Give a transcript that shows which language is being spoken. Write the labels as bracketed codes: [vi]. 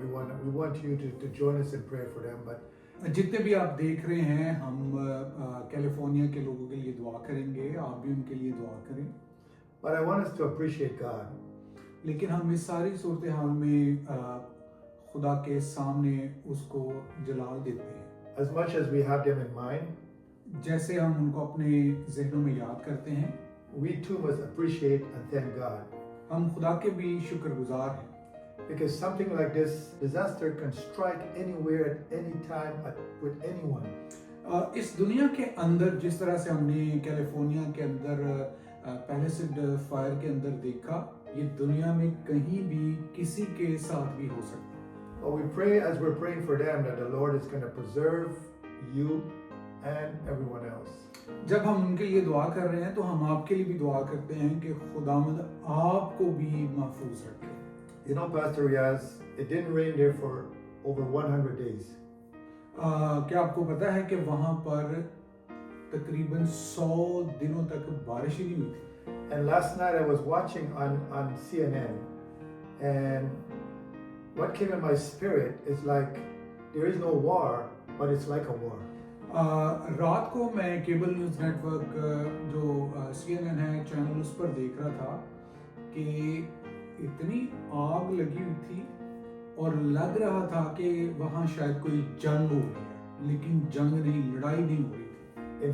[en] We want you to join us in prayer for them. But [hi] जितने भी आप देख रहे हैं, हम कैलिफोर्निया के लोगों के लिए दुआ करेंगे, आप भी उनके लिए दुआ करें। [en] But I want us to appreciate God. [hi] लेकिन हम इस सारी सूरत हाल में खुदा के सामने उसको जलाल देते हैं। [en] As much as we have them in mind, [hi] जैसे हम उनको अपने जहनों में याद करते हैं, [en] we too must appreciate and thank God. [hi] हम खुदा के भी शुक्रगुजार हैं। [en] Because something like this disaster can strike anywhere at any time with anyone. [hi] इस दुनिया के अंदर जिस तरह से हमने कैलिफोर्निया के अंदर पैलिसेड फायर के अंदर देखा, ये दुनिया में कहीं भी किसी के साथ भी हो सकता है। [en] But we pray as we're praying for them that the Lord is going to preserve you and everyone else. [hi] जब हम उनके लिए दुआ कर रहे हैं तो हम आपके लिए भी दुआ करते हैं कि खुदावंद आपको भी महफूज रखे। [en] You know, Pastor Riaz, it didn't rain there for over 100 days. [hi] क्या आपको पता है कि वहां पर तकरीबन 100 दिनों तक बारिश ही नहीं हुई थी। [en] And last night I was watching on CNN, and what came in my spirit is like there is no war, but it's like a war. [hi] रात को मैं केबल न्यूज़ नेटवर्क जो CNN है चैनल, उस पर देख रहा था कि इतनी आग लगी हुई थी और लग रहा था कि वहाँ शायद कोई जंग हो रही है, लेकिन जंग नहीं, लड़ाई नहीं हो रही थी।